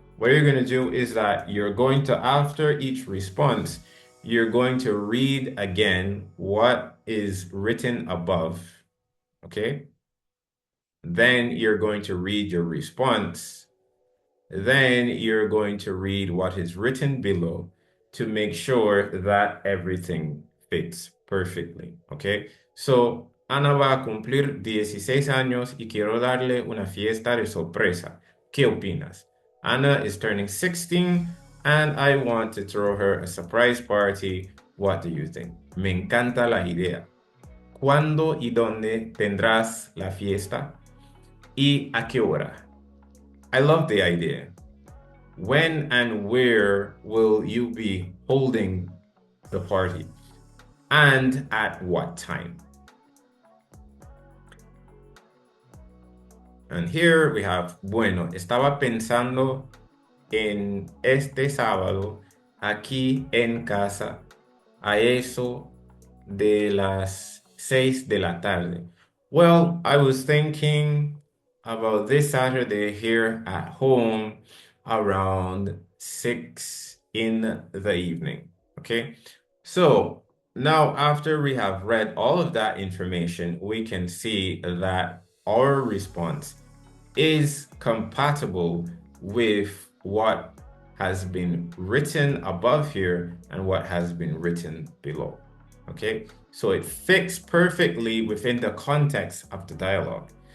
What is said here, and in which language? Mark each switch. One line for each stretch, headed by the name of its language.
English: What you're going to do is that you're going to, after each response, you're going to read again what is written above, okay? Then you're going to read your response. Then you're going to read what is written below to make sure that everything fits perfectly, okay?
Spanish: So, Ana va a cumplir 16 años y quiero darle una fiesta de sorpresa. ¿Qué opinas?
English: Anna is turning 16 and I want to throw her a surprise party. What do you think?
Spanish: Me encanta la idea. ¿Cuándo y dónde tendrás la fiesta? ¿Y a qué hora?
English: I love the idea. When and where will you be holding the party? And at what time? And here we have,
Spanish: bueno, estaba pensando en este sábado aquí en casa a eso de las 6 de la tarde.
English: Well, I was thinking about this Saturday here at home around 6 in the evening. Okay, so now after we have read all of that information, we can see that our response is compatible with what has been written above here and what has been written below. Okay, so it fits perfectly within the context of the dialogue.